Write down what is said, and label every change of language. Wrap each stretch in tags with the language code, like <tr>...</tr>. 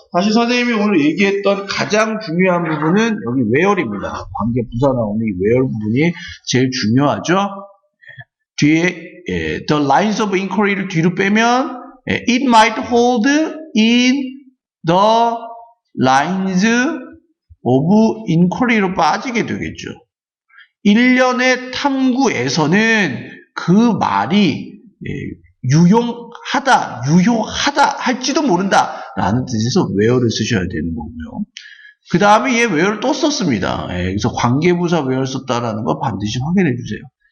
<ko>다시 선생님이 오늘 얘기했던 가장 중요한 부분은 여기 where입니다. 관계 부사 나오는 이 where 부분이 제일 중요하죠. 뒤에</ko> <en>the lines of inquiry를</en> <ko>뒤로 빼면</ko> <en>it might hold in the lines of inquiry로</en> <ko>빠지게 되겠죠. 일련의 탐구에서는 그 말이 유용하다 할지도 모른다 라는 뜻에서 where를 쓰셔야 되는 거고요. 그 다음에 얘 where를 또 썼습니다. 그래서 관계부사 where 썼다라는 거 반드시 확인해 주세요.</ko>